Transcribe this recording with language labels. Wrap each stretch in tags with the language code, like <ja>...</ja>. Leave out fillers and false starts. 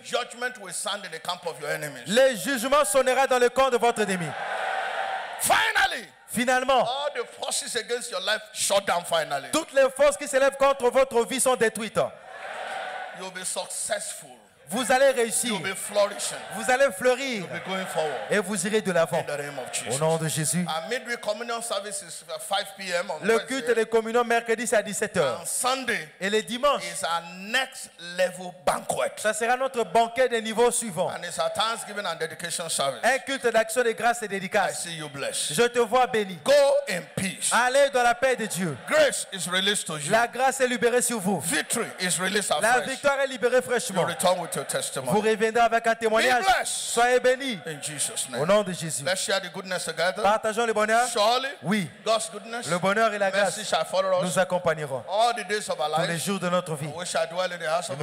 <en>judgment will sound in the camp of your enemies.</en> <fr>le jugement sonnera dans le camp de votre ennemi.</fr> <en>Finally,</en> <fr>Finalement,</fr> <en>all the forces against your life shut down finally.</en> <fr>toutes les forces qui s'élèvent contre votre vie sont détruites.</fr> <en>You'll be successful.</en> <fr>Vous allez réussir.</fr> <en>You'll be flourishing.</en> <fr>Vous allez fleurir.</fr> <en>You'll be going forward.</en> <fr>Et vous irez de l'avant.</fr> <en>In the name of Jesus.</en> <fr>Au nom de Jésus.</fr> <en>Our midweek communion service is at 5 p.m. on</en> <fr>Le culte de communion mercredi c'est à 17h.</fr> <en>And Sunday</en> <fr>et le dimanche</fr> <en>is our next level banquet.</en> <fr>Ça sera notre banquet de niveau suivant.</fr> <en>And it's our Thanksgiving and dedication service.</en> <fr>Un culte d'action de grâce et</fr> <en>I</en> <fr>dédicace.</fr> <en>see you blessed.</en> <fr>Je te vois béni.</fr> <en>Go in peace.</en> <fr>Allez dans la paix de Dieu.</fr> <en>Grace is released to you.</en> <fr>La grâce est libérée sur vous.</fr> <en>Victory is released afresh.</en> <fr>La victoire est libérée fraîchement.</fr> <en>You return with your testimony.</en> <fr>Vous reviendrez avec un témoignage.</fr> <en>Be blessed.</en> <fr>Soyez bénis.</fr> <en>In Jesus' name.</en> <fr>Au nom de Jésus.</fr> <en>Let's share the goodness together.</en> <fr>Partageons le bonheur.</fr> <en>Surely,</en> <fr>oui.</fr> <en>God's goodness,</en> <fr>le bonheur et la grâce</fr> <en>mercy shall follow us</en> <fr>nous accompagneront</fr> <en>all the days of our</en> <fr>tous les</fr> <en>lives.</en> <fr>jours de notre vie.</fr> <en>We shall dwell in the house of the</en>